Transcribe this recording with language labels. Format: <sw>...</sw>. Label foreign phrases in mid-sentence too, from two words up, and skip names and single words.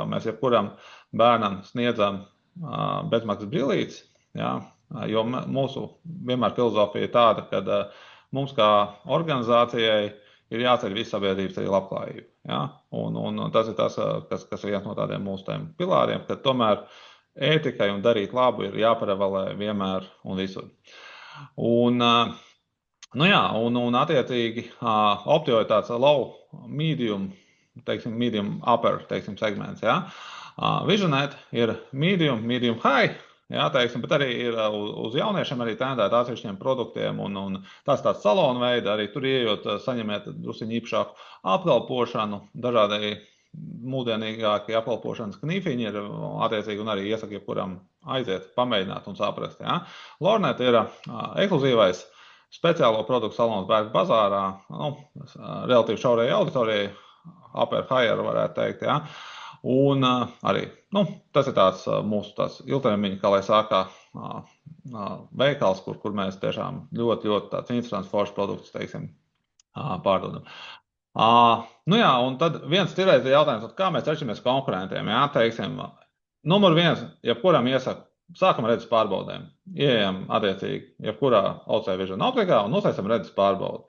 <lv>Mēs jebkuram bērnam sniedzam bezmaksas brillītes, ja, jo mūsu vienmēr filozofija ir tāda, ka mums kā organizācijai ir jāceļ visu sabiedrības arī labklājību. Ja? Un tas ir tas, kas ir viens no tādiem mūsu pilāriem, ka tomēr ētikai un darīt labu ir jāparevalē vienmēr un visur. Un attiecīgi Optio ir tāds</lv> <en>low, medium, upper,</en> <lv>segments. Ja? Visionet ir</lv> <en>medium high,</en> <lv>ja, teiksim, bet arī ir uz jauniešiem arī tendēt atsevišķiem produktiem, un tas tāds salonu veida, arī tur ieejot saņemiet drusciņu īpašāku apkalpošanu, dažādai mūsdienīgākie apkalpošanas knīfiņi ir attiecīgi, un arī iesaku jebkuram aiziet, pamēģināt un saprast. Ja. Lornet ir ekskluzīvais speciālo produktu salons Bērku bazārā, relatīvi šaurai auditorijai,</lv> <en>upper higher</en> <lv>varētu teikt, ja. Un arī, tas ir tāds mūsu ilgtermiņa, kā lai sākā, veikals, kur mēs tiešām ļoti tāds interesants foršs produktus, teiksim, pārdodam. Un tad viens tirēs jautājums, kā mēs atšķiramies konkurentiem, jā, teiksim, numur 1, jebkuram iesaku, sākam redzes pārbaudēm, ieejam attiecīgi, jebkurā OC Vision optikā un uztaisam redzes pārbaudi.</lv>